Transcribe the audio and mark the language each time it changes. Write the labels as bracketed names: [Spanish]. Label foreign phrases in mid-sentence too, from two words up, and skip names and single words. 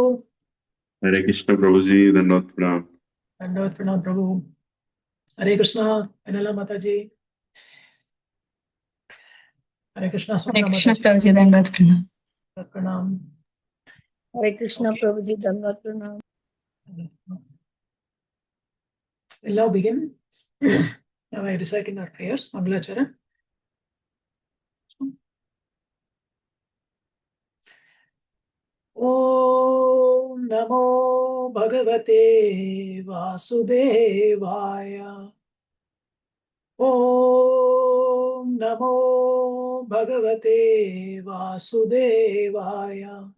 [Hindi] हरे कृष्ण प्रभु जी, दंडवत प्रणाम प्रभु। हरे कृष्णा अनिला माता जी। हरे कृष्णा प्रभु जी, दंडवत प्रणाम। हरे कृष्णा प्रभु जी, दंडवत प्रणाम। [English] We'll now begin. Now I recite in our prayers. [Sanskrit] Mangalachara. ॐ नमो भगवते वासुदेवाय. ॐ नमो भगवते वासुदेवाय.